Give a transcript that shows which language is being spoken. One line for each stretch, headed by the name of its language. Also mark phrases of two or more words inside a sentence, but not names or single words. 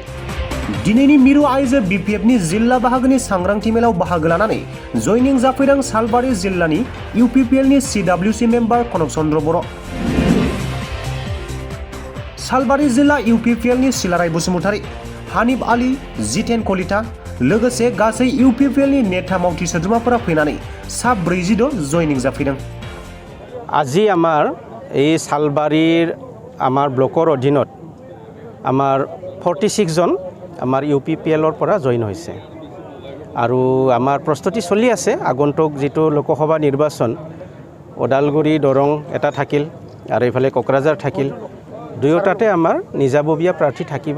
Bodo: दिनैनि मिरु आइजो बिपिएफनि जिल्ला बाहागोनि सांग्रांथि मेलाव बाहागो लानानै जयनिं जाफैदों सालबारि जिल्लानि इउपिपिएलनि सिडब्लिउसि मेम्बार कनक चन्द्र बर', सालबारि जिल्ला इउपिपिएलनि सिलाराय बसुमतारी, हानिफ आली, जितेन कलिता लोगोसे गासै इउपिपिएलनि नेता मावथि सोद्रोमाफोरा फैनानै सा 46 जयनिं जाफैदों।
Assamese: আজি আমাৰ এই সালবাৰীৰ আমাৰ ব্লকৰ অধীনত আমাৰ 46 জন আমাৰ ইউপিপিএলৰ পৰা জইন হৈছে আৰু আমাৰ প্ৰস্তুতি চলি আছে। আগন্তুক যেটো লোকসভা নিৰ্বাচন ওদালগুৰি দৰং এটা থাকিল আৰু ইফালে কোকৰাঝাৰ থাকিল, দুয়োটাতে আমাৰ নিজাববীয়া প্ৰাৰ্থী থাকিব।